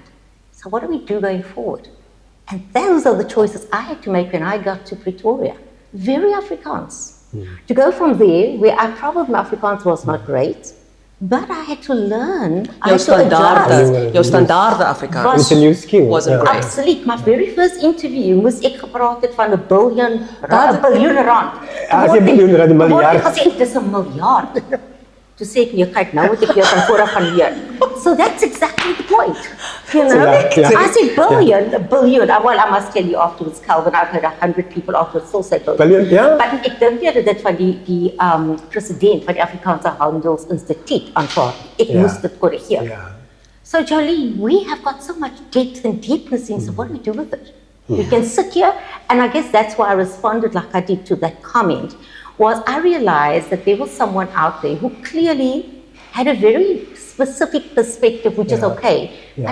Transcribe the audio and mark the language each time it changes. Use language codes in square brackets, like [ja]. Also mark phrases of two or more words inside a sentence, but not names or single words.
[en] So what do we do going forward? And those are the choices I had to make when I got to Pretoria. Very Afrikaans. To go from there, where I probably Afrikaans was not great, But I had to learn. I [af] Jou [en] had to adjust. [af] standaarde Afrikaans [en] It's a new skill. wasn't great. [af] Absoluut. [en] My very first interview [af] moes ek gepraat het van 'n biljoen rand. As jy biljoen rand, 'n miljard. Ek gesê dis 'n miljard. Toe sê ek nee, kyk nou moet ek weer van vooraf gaan leer. [en] So that's exactly the point. You know? Yeah. I said a billion. Well, I must tell you afterwards, Calvyn, I've heard 100 people afterwards still say billion. Billion, [af] ja. Maar ek dink nie dat dit van die president van die Afrikaanse Handelsinstituut aanvaar. Ek moes dit korrigeer. Ja. [en] So Jolene, we have got so much depth and deepness in, so what do we do with it? We can sit here, and I guess that's why I responded like I did to that comment, was I realized that there was someone out there who clearly had a very specific perspective, which is okay. Yeah.